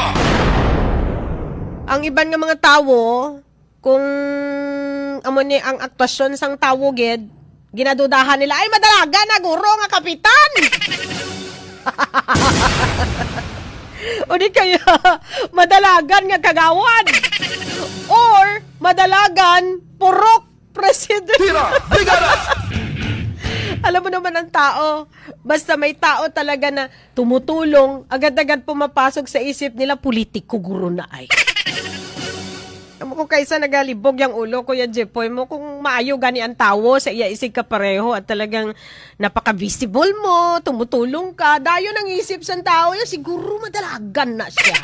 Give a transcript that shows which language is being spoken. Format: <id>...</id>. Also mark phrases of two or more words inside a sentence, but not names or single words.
<hil>Ang iban nga mga tawo, kung amo ni ang aktwasyon sang tawo gid, ginadudahan nila, ay madalaga na guro nga kapitan. O di kaya madalagan nga kagawad. Or madalagan purok president.</hil> <tl>Tira! Brigada! Alam mo naman ang tao, basta may tao talaga na tumutulong, agad-agad pumapasok sa isip nila,</tl> <hil>politiko guro na ay.</hil> <tl>Alam mo kung kaysa nagalibog yung ulo, Kuya Jepoy mo,</tl> <hil>kung maayo gani ang tao sa iya isig ka pareho</hil> <tl>at talagang napaka-visible mo, tumutulong ka, dayo nang isip sa tao, siguro madalagan na siya.</tl>